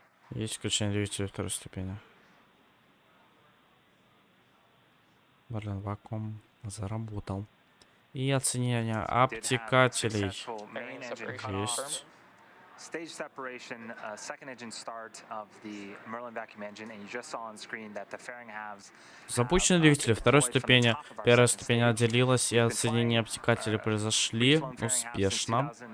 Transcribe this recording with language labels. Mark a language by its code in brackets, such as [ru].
[ru] Есть включение двигателя второй ступени. Барлен вакуум заработал. И оценение обтекателей есть. [en] Stage separation, second engine start of the Merlin vacuum engine, and you just saw on screen that the fairing halves. [ru] Запущены двигатели второй ступени. Первая ступень отделилась, и отсоединение обтекателей произошли успешно.